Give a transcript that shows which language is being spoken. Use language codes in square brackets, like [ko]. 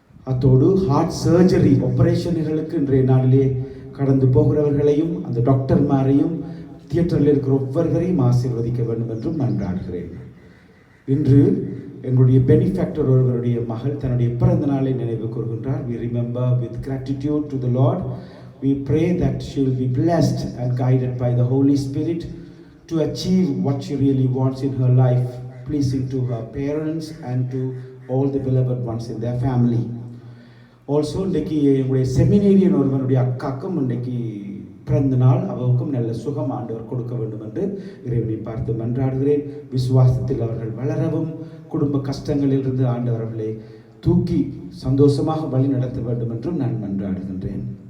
[ta] அத்தோடு heart surgery ஆபரேஷன்களுக்கு இன்றைய நாளிலே கடந்து போகிறவர்களையும் அந்த டாக்டர்மாரையும் தியேட்டரில் இருக்கிற ஒவ்வொருவரையும் ஆசீர்வதிக்க வேண்டும் என்றும் மன்றாடுகிறேன். இன்று எங்களுடைய பெனிஃபேக்டர் ஒருவருடைய மகள் தன்னுடைய பிறந்த நாளை நினைவு கூறுகின்றார். [en] We remember with gratitude to the Lord. We pray that she will be blessed and guided by the Holy Spirit to achieve what she really wants in her life, pleasing to her parents and to all the beloved ones in their family. [ta] Also, இன்றைக்கு எங்களுடைய செமினேரியன் ஒருவனுடைய அக்காக்கும் இன்றைக்கு பிறந்த நாள். அவருக்கும் நல்ல சுகம் ஆண்டவர் கொடுக்க வேண்டும் என்று இறைவனை பார்த்து மன்றாடுகிறேன். விசுவாசத்தில் அவர்கள் வளரவும், குடும்ப கஷ்டங்களிலிருந்து ஆண்டவர் அவர்களை தூக்கி சந்தோஷமாக வழி நடத்த வேண்டும் என்றும் நான் மன்றாடுகின்றேன்.